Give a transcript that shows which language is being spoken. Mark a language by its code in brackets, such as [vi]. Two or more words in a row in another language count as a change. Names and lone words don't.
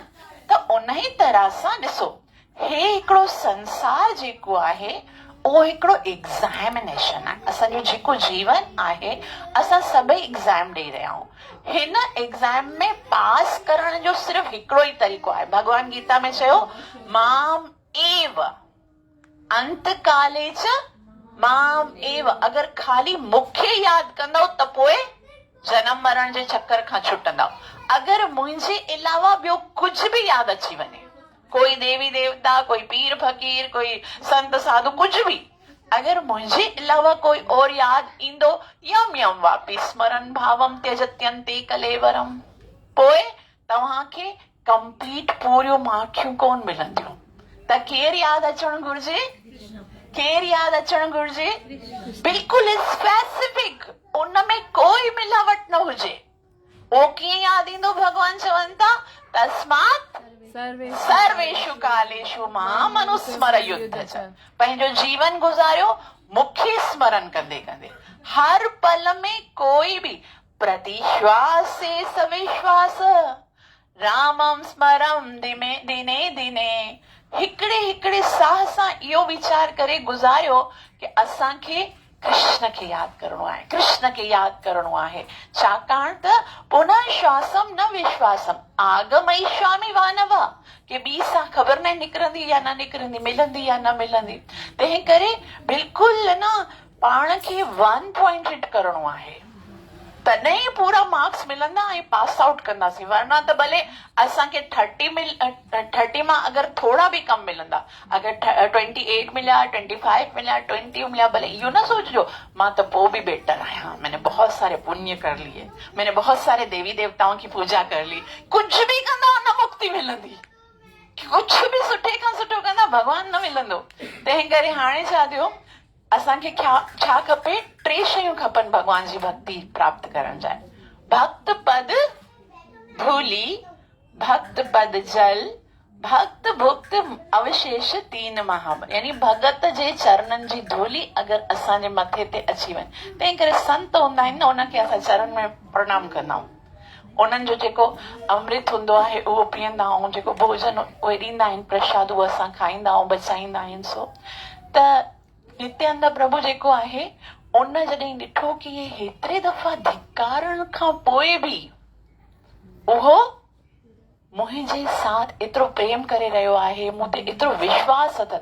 [sd] त उन ई तरह सां ॾिसो, हे हिकिड़ो संसार जेको आहे उहो हिकिड़ो एग्ज़ामिनेशन आहे। असांजो जेको जीवन आहे, असां सभई एग्ज़ाम ॾेई रहिया आहियूं। हिन एग्ज़ाम में पास करण जो सिर्फ़ु हिकिड़ो ई तरीक़ो आहे। भगवान गीता में चयो, [sa] माम एव अंत काले च माम एव। [sd] अगरि खाली मूंखे यादि कंदव त पोइ जनम मरण जे चक्कर खां छुटंदव। अगरि मुंहिंजे अलावा ॿियो कुझु बि यादि अची वञे, कोई देवी देवता, कोई पीर फकीर, कोई संत साधु, [hi] कुछ भी अगर मुझे अलावा कोई और [sd] याद ईंदो, [sa] यम यम वापि स्मरण भावम त्यजत्यंते कलेवरम, [sd] पोए तव्हांखे कंप्लीट पूरियूं माखियूं कोन मिलंदियूं। त केर याद अचण घुर्जे? केर याद अचण घुर्जे? बिल्कुलु स्पेसिफिक, उनमें कोई मिलावट न हुजे। ओ कीअं याद ईंदो? भगवान चवनि था [sa] तस्मात् सर्वेषु कालेषु माम अनुस्मर युद्ध च। [sd] पंहिंजो जीवन गुजारियो मूंखे स्मरण कंदे कंदे। [hi] हर पल में कोई भी प्रतिश्वास से [sa] सविश्वास रामम स्मरम दिने दिने, [sd] हिकिड़े हिकिड़े साह सां इहो वीचार करे गुज़ारियो कि असांखे कृष्ण खे याद करणो आहे, कृष्ण खे याद करणो आहे। छाकाणि त [sa] पुनः श्वासम न विश्वासम आगमयिष्यामि वानव, [sd] कि ॿी सां ख़बर न निकिरंदी या न निकिरंदी, मिलंदी या न मिलंदी। तंहिं करे बिल्कुलु न पाण खे 1 पॉइंटेड करणो आहे, तॾहिं पूरा मार्क्स मिलंदा ऐं [en] pass out [sd] कंदासीं। वरना त भले असांखे 30 मां अगरि थोड़ा भी कम मिलंदा, अगरि 28 मिलिया, 25 मिलिया, 20 मिलिया, भले इहो न सोचजो मां त पोइ भी बेटर आहियां, [hi] मैंने बहुत सारे पुण्य कर लिए, मैंने बहुत सारे देवी देवताओं की पूजा कर ली। कुछ भी [sd] कंदा न मुक्ति मिलंदी, [hi] कुछ भी [sd] सुठे खां सुठो कंदा भगवान न मिलंदो। तंहिं करे हाणे छा थियो, असांखे छा खपे? 3 शयूं खपनि भगवान जी भक्ति प्राप्त करण जा। [sa] भक्त पद धूली, भक्त पद जल, भक्त भुक्त अवशेष 3 महा, [sd] यानी भगत जे चरणनि जी धूली अगरि असांजे मथे ते अची वञे। तंहिं करे संत हूंदा आहिनि न, उनखे असां चरण में प्रणाम कंदा आहियूं, उन्हनि जो जेको अमृत हूंदो आहे उहो पीअंदा आहियूं, जेको भोजन उहे ॾींदा आहिनि, प्रसाद उहो असां खाईंदा आहियूं, बचाईंदा आहिनि। सो त नित्यानंद प्रभु जेको आहे उन जॾहिं ॾिठो कि ये हेतिरे दफ़ा धिकारण खां पोइ बि उहो मुंहिंजे साथ एतिरो प्रेम करे रहियो आहे, मूं ते एतिरो विश्वास अथनि।